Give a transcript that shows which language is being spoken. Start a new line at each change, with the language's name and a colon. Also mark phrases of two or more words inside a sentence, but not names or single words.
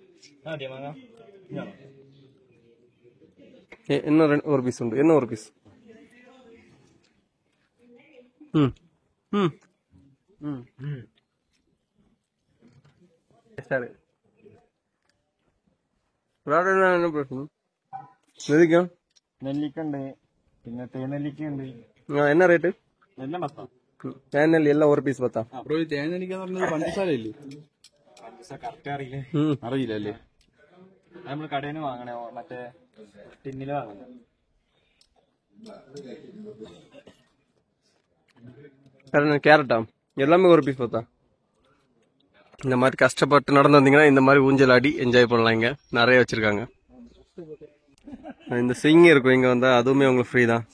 Tamil: என்ன ஒரு பீஸ் உண்டு? என்ன ஒரு பீஸ்? என்ன பிரச்சனை?
Malayalam: നെല്ലിക്കുണ്ട്, പിന്നെ തേനെല്ലിക്കുണ്ട്. என்ன ரேட்டு? എല്ലാം പത്താം. തേനെല്ലി എല്ലാം ഒരു പീസ് പത്താം. തേനെല്ലിക്കാന്ന് പറഞ്ഞത് പഞ്ചസാര ഇല്ലേ? പഞ്ചസാര കറക്റ്റ് അറിയില്ലേ? അറിയില്ല അല്ലേ? നമ്മൾ കടയിൽ നിന്ന് വാങ്ങണേ, മറ്റേ ടിന്നില് വാങ്ങണേ.
Tamil: கேரட்டா எல்லாமே ஒரு பீஸ் பார்த்தா. இந்த மாதிரி கஷ்டப்பட்டு நடந்து வந்தீங்கன்னா இந்த மாதிரி ஊஞ்சல் ஆடி என்ஜாய் பண்ணலாம். இங்க நிறைய வச்சிருக்காங்க. இந்த ஸ்விங் இருக்கும் இங்க வந்தா, அதுவுமே உங்களுக்கு ஃப்ரீ தான்.